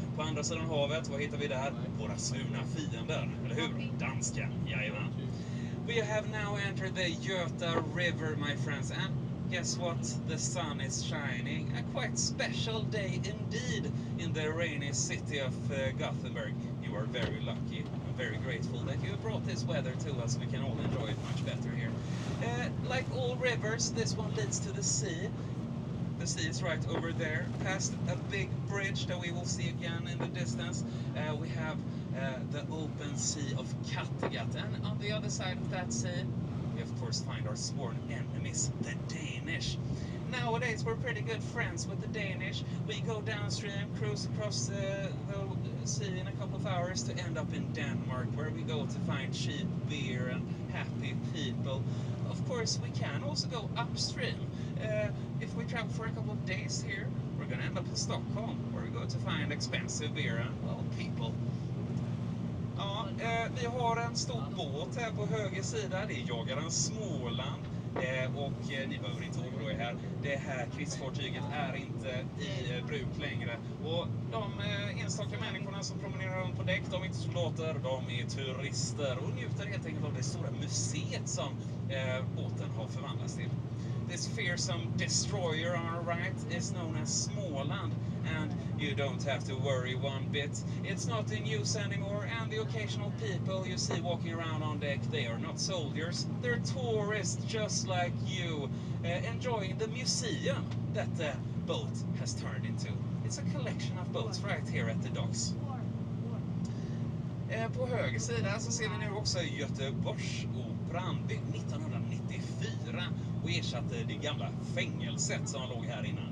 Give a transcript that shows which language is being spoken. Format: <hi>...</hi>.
<sv>På andra sidan havet, vad hittar vi där? Våra svurna fiender, eller hur? Dansken, jajamän.</sv> <en>We have now entered the Göta River, my friends, and guess what? The sun is shining. A quite special day indeed in the rainy city of Gothenburg. You are very lucky. I'm very grateful that you brought this weather to us. We can all enjoy it much better here. Like all rivers, this one leads to the sea. The sea is right over there, past a big bridge that we will see again in the distance. We have the open sea of Kattegat, and on the other side of that sea, we of course find our sworn enemies, the Danish. Nowadays we're pretty good friends with the Danish. We go downstream, cruise across the sea in a couple of hours to end up in Denmark, where we go to find cheap beer and happy people. Of course we can also go upstream. If we travel for a couple of days here, we're gonna end up in Stockholm, where we go to find expensive beer and, well, people.</en> <sv>Ja, vi har en stor båt här på höger sida. Det är jagaren Småland. Och ni behöver inte oroa er här. Det här krigsfartyget är inte i bruk längre. Och de enstaka människorna som promenerar runt på däck, de är inte soldater, de är turister och njuter helt enkelt av det stora museet som båten har förvandlats till.</sv> <en>This fearsome destroyer on our right is known as Småland, and you don't have to worry one bit. It's not in use anymore, and the occasional people you see walking around on deck, they are not soldiers. They're tourists just like you, enjoying the museum that the boat has turned into. It's a collection of boats right here at the docks.</en> <sv>På höger sida så ser vi nu också Göteborgsoperan, byggd 1994 och ersatte det gamla fängelset som låg här innan.</sv>